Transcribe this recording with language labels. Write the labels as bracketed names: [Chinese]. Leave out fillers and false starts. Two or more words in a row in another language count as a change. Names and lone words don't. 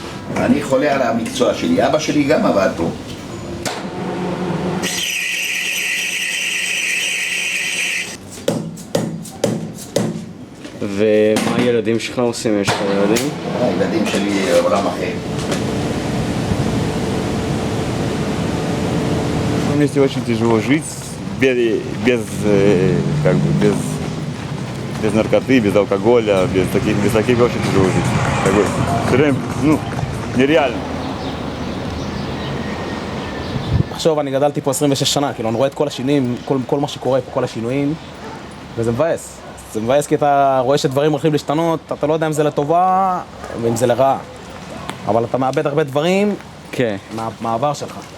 [Hebrew] אני חולה על המקצוע שלי, אבא שלי גם עבד פה. ומה הילדים שלך עושים? יש לך ילדים? הילדים שלי עולם אחר. [Russian] Вместе очень тяжело жить без наркоты, без алкоголя, без таких очень тяжело жить. Все время, нереально. [Hebrew] עכשיו אני גדלתי פה 26 שנה, כאילו אני רואה את כל השינויים, כל מה שקורה פה, כל השינויים, וזה מבאס. זה מבאס כי אתה רואה שדברים הולכים להשתנות, אתה לא יודע אם זה לטובה ואם זה לרעה. אבל אתה מאבד הרבה דברים מהעבר שלך.